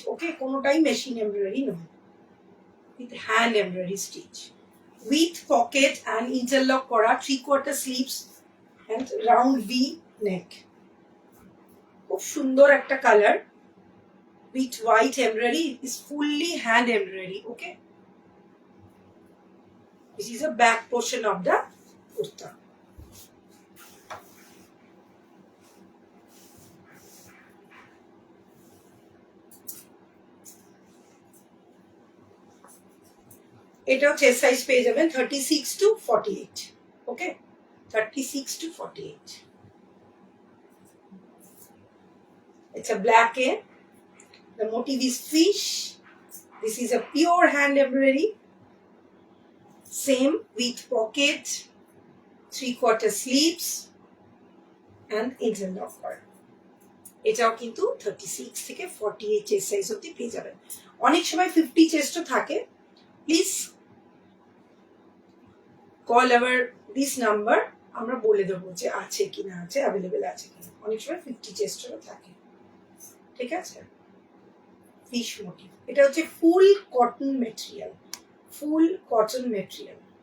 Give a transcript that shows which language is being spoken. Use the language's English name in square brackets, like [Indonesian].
[English] Okay, কোনোটাই machine embroidery নয়, with hand embroidery stitch, with pocket and interlock করা, 3/4 sleeves and round V neck. [Bangla] খুব সুন্দর একটা colour, [English] With white embroidery, is fully hand embroidery. Okay, this is a back portion of the kurta. [Bangla] এটাও chest size পেয়ে যাবেন 36 to 48। Okay, [English] 36 to 48. It's a black A. The motif is fish. This is a pure hand embroidery. Same with pocket, 3/4 sleeves and interlock work. [Bangla] এটাও কিন্তু 36 থেকে 48 chest size অবধি পেয়ে যাবেন। অনেক সময় 50 চেস্টও থাকে। [English] please call our this number, [Bangla] আমরা বলে দেবো যে আছে কি না আছে, অ্যাভেলেবেল আছে কি না। অনেক সময় 50 চেস্টেরও থাকে, ঠিক আছে। ফিশ মোটিভ, এটা হচ্ছে ফুল কটন মেটেরিয়াল, ফুল কটন মেটেরিয়াল।